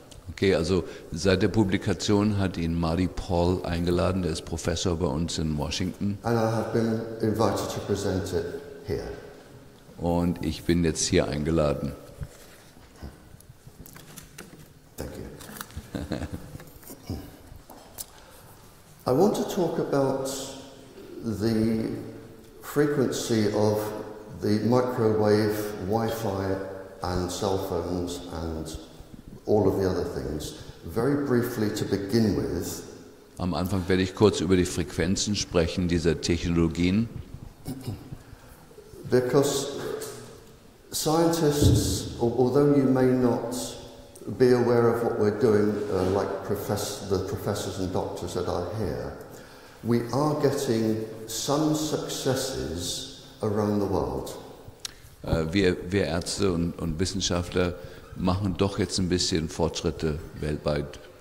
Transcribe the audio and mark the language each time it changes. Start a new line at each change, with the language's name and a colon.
German: Okay, also seit der Publikation hat ihn Marty Paul eingeladen, der ist Professor bei uns in Washington.
English: And I have been invited to present it here.
German: Und ich bin jetzt hier eingeladen.
English: Thank you. I want to talk about the frequency of the microwave, Wi-Fi and cell phones and all of the other things, very briefly to begin with.
German: Am Anfang werde ich kurz über die Frequenzen sprechen dieser Technologien.
English: Because scientists, although you may not be aware of what we're doing, like the professors and doctors that are here, we are getting some successes around the world.
German: Wir Ärzte und Wissenschaftler machen doch jetzt ein bisschen Fortschritte weltweit.